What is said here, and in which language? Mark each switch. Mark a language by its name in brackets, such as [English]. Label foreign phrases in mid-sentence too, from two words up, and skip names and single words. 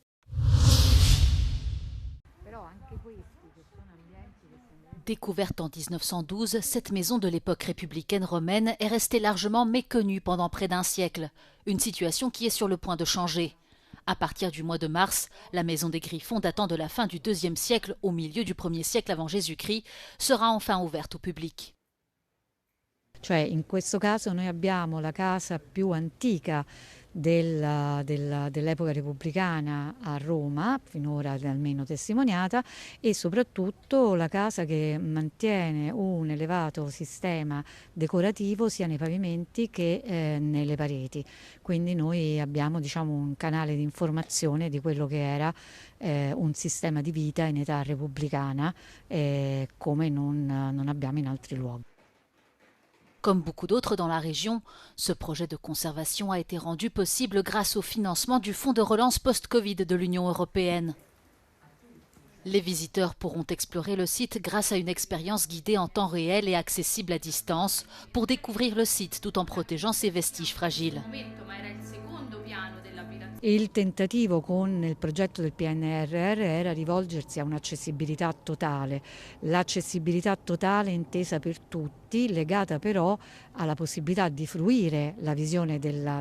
[French] Découverte en 1912, cette maison de l'époque républicaine romaine est restée largement méconnue pendant près d'un siècle. Une situation qui est sur le point de changer. À partir du mois de mars, la maison des Griffons, datant de la fin du IIe siècle au milieu du 1er siècle avant Jésus-Christ, sera enfin ouverte au public. [Italian] Cioè in questo caso noi abbiamo la casa più antica dell'epoca repubblicana a Roma, finora almeno testimoniata, e soprattutto la casa che mantiene un elevato sistema decorativo sia nei pavimenti che nelle pareti. Quindi noi abbiamo, diciamo, un canale di informazione di quello che era un sistema di vita in età repubblicana come non abbiamo in altri luoghi. [French] Comme beaucoup d'autres dans la région, ce projet de conservation a été rendu possible grâce au financement du Fonds de relance post-Covid de l'Union européenne. Les visiteurs pourront explorer le site grâce à une expérience guidée en temps réel et accessible à distance pour découvrir le site tout en protégeant ses vestiges fragiles. [Italian] Il tentativo con il progetto del PNRR era rivolgersi a un'accessibilità totale, l'accessibilità totale intesa per tutti, legata però alla possibilità di fruire la visione della